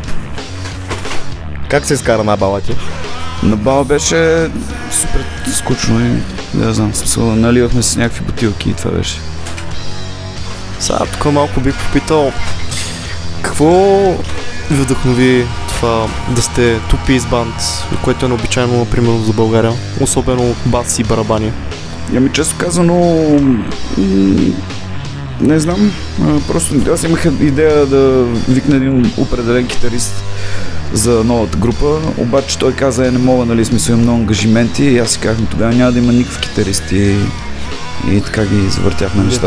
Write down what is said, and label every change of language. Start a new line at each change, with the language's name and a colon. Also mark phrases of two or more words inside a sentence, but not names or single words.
Bulgarian: Как се изкара на бала ти? На бала беше супер скучно и не знам, смисъл, наливахме с някакви бутилки и това беше. Сега тук малко бих попитал, какво ви вдъхнови това да сте
English: two-piece band,
Bulgarian: което е необичайно, например, за България, особено бас и барабани? Често казано, не знам, просто аз имах идея да викна един определен китарист за новата група, обаче той каза, не мога, нали, смисъл, имам много ангажименти и аз си казах, тогава няма да има никакъв китарист и така ги завъртяхме нещата.